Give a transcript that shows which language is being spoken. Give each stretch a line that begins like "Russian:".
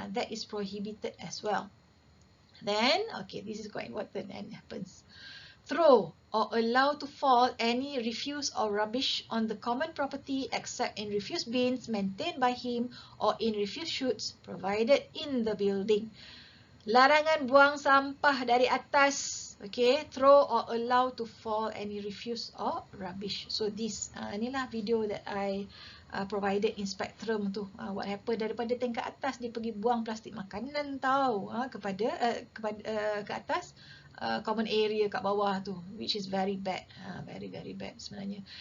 English: That is prohibited as well. Then, okay, this is quite important and happens. Throw or allow to fall any refuse or rubbish on the common property except in refuse bins maintained by him or in refuse chutes provided in the building.
Malay: Larangan buang sampah dari atas.
English: Okay, throw or allow to fall any refuse or rubbish. So this,
Malay: inilah
English: video that I provided in Spectrum tu. What happened
Malay: daripada tingkat atas dia pergi buang plastik makanan tau, ke atas common area kat bawah tu,
English: which is very bad, very bad
Malay: sebenarnya.